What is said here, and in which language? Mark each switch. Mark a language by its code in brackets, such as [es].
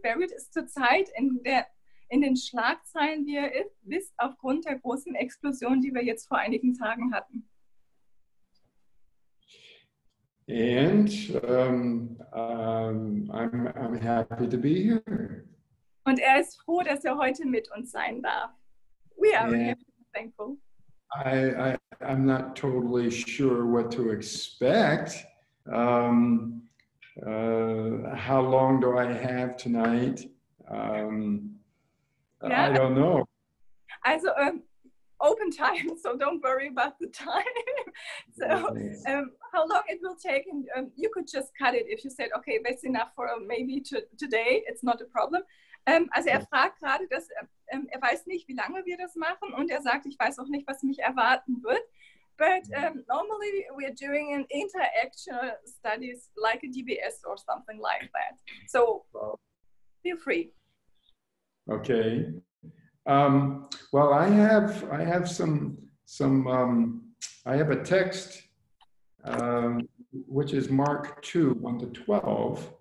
[de] Beirut ist zurzeit in den Schlagzeilen, wie ihr wisst, aufgrund der großen Explosion, die wir jetzt vor einigen Tagen hatten. [en] And I'm happy to be here. [de] Und ist froh, dass heute mit uns sein darf. [en] We are happy and thankful. I'm not totally sure what to expect. How long do I have tonight? I don't know. Also, open time, so don't worry about the time. So, how long it will take, and you could just cut it if you said, okay, that's enough for maybe today, it's not a problem. [de] Also fragt gerade, dass weiß nicht, wie lange wir das machen, und sagt, ich weiß auch nicht, was mich erwarten wird. [en] But normally we're doing an interactional studies like a DBS or something like that. So feel free. Okay. Well, I have a text which is Mark 2, 1-12.